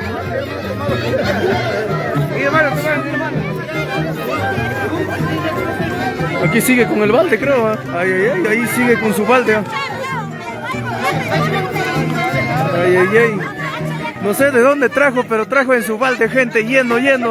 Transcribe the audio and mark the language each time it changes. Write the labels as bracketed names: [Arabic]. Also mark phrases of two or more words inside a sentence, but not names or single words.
[Spanish] Aquí sigue con el balde, creo. Ay, ay, ay, ahí sigue con su balde. Ay, ay, ay. No sé de dónde trajo, pero trajo en su balde, gente, lleno, lleno.